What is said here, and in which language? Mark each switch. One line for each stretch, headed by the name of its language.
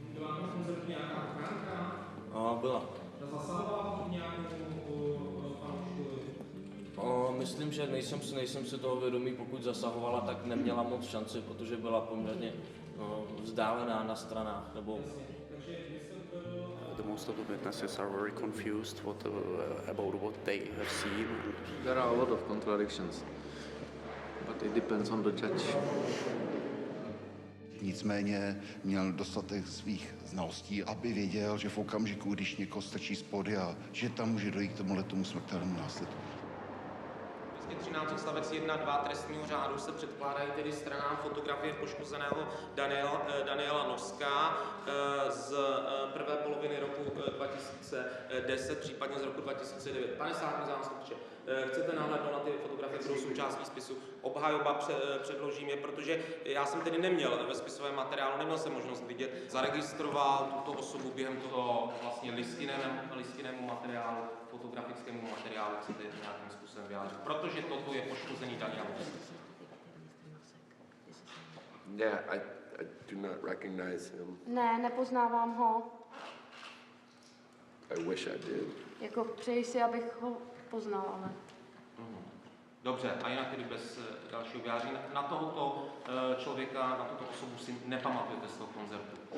Czech: Byla na koncertu nějaká ochránka? Byla. Zasahovala nějakou fanouškovi? Myslím, že nejsem si toho vědomý, pokud zasahovala, tak neměla moc šanci, protože byla poměrně vzdálená na stranách. Nebo...
English: The most of the witnesses are very confused about what they have seen. There are a lot of contradictions, but it depends on the judge.
Czech: Nicméně měl dostatek svých znalostí, aby věděl, že v okamžiku, když někoho strčí z pódia, že tam může dojít k tomuhletomu smrtelnému následku. 13 odstavec 1.2 trestního řádu se předkládají tedy stranám fotografie poškozeného Daniela Noska z prvé poloviny roku 2010, případně z roku 2009. Pane státní zástupče, chcete nahlédnout na ty fotografie, které jsou součástí spisu? Obhajoba předložím je, protože já jsem tedy neměl ve spisovém materiálu, neměl jsem možnost vidět, zaregistroval tuto osobu během toho vlastně listinnému materiálu, fotografickému materiálu, chcete nějakým způsobem vyjádřit, protože toto je poškozený Daniel.
English: Yeah, I do not recognize him.
Czech: Ne, nepoznávám ho.
English: I wish I did.
Czech: Jako přeji si, abych ho poznal, ale... Dobře, a jinak tedy bez dalšího vyjádření. Na tohoto člověka, na tuto osobu si nepamatujete z toho koncertu?